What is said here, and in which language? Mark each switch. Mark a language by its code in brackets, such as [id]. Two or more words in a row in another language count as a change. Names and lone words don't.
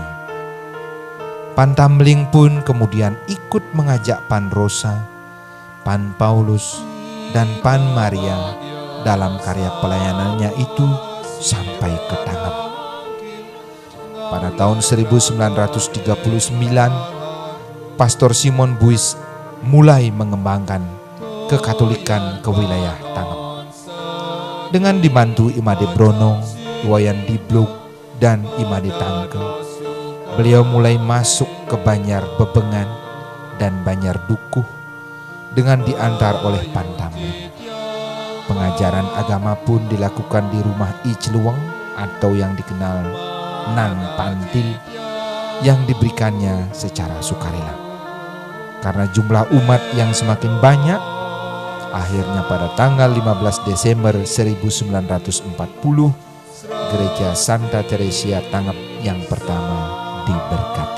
[id] Pan Tamling pun kemudian ikut mengajak Pan Rosa, Pan Paulus, dan Pan Maria dalam karya pelayanannya itu sampai ke Tangep. Pada tahun 1939, Pastor Simon Buis mulai mengembangkan kekatolikan ke wilayah Tangep. Dengan dibantu Imade Bronong, Wayan Diblok, dan Imade Tangke, beliau mulai masuk ke Banjar Bebengan dan Banjar Dukuh dengan diantar oleh Pan Tamling. Pengajaran agama pun dilakukan di rumah I Celuweng atau yang dikenal Nang Pantil yang diberikannya secara sukarela. Karena jumlah umat yang semakin banyak, akhirnya pada tanggal 15 Desember 1940, Gereja Santa Teresia Tangep yang pertama diberkati.